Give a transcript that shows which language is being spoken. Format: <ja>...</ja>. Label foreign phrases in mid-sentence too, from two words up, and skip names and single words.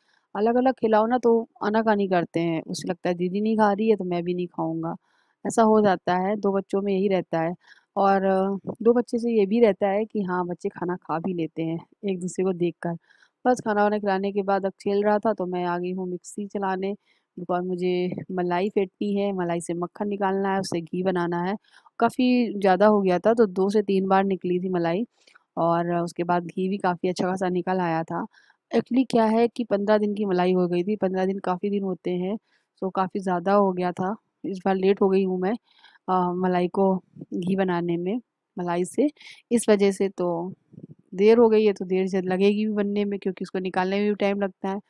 <hi>अलग अलग खिलाओ ना तो आनाकानी करते हैं, उसे लगता है दीदी नहीं खा रही है तो मैं भी नहीं खाऊंगा, ऐसा हो जाता है। 2 बच्चों में यही रहता है। और 2 बच्चे से ये भी रहता है कि हाँ बच्चे खाना खा भी लेते हैं एक दूसरे को देखकर। बस खाना वाना खिलाने के बाद अब खेल रहा था तो मैं आ गई हूँ मिक्सी चलाने, बिकॉज़ मुझे मलाई फेंटनी है, मलाई से मक्खन निकालना है, उससे घी बनाना है। काफ़ी ज़्यादा हो गया था तो 2 से 3 बार निकली थी मलाई, और उसके बाद घी भी काफ़ी अच्छा खासा निकल आया था। एक्चुअली क्या है कि 15 दिन की मलाई हो गई थी, 15 दिन काफ़ी दिन होते हैं, तो काफ़ी ज़्यादा हो गया था। इस बार लेट हो गई हूँ मैं मलाई को घी बनाने में, मलाई से, इस वजह से तो देर हो गई है, तो देर से लगेगी भी बनने में, क्योंकि उसको निकालने में भी टाइम लगता है।</hi>